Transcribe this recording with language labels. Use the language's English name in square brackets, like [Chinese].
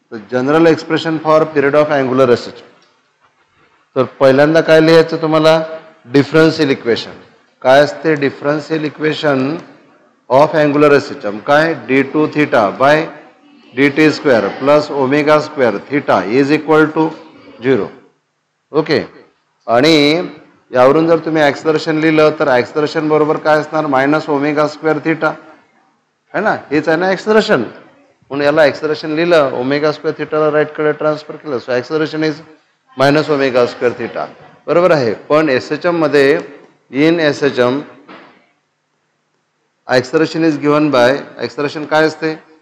[English] General expression for period of angular SHM. [Marathi] तर पहिल्यांदा काय लिहायचं तुम्हाला? Differential equation. काय असते differential equation of angular SHM? काय? [English] d2 theta by dt square plus omega square theta is equal to 0. [Marathi] Okay, आणि यावरून जर तुम्ही ॲक्सलरेशन लिहिलं तर ॲक्सलरेशन बरोबर काय असणार? मायनस ओमेगा स्क्वेअर थीटा, है ना? हेच आहे ना ॲक्सलरेशन. म्हणून याला ॲक्सलरेशन लिहिलं, ओमेगा स्क्वेअर थीटाला राईटकडे ट्रान्सफर केलं, [English] So acceleration is minus omega square theta. [Marathi] बरोबर आहे. पण एसएचएम मध्ये [English] in SHM acceleration is given by, [Marathi] acceleration काय असते?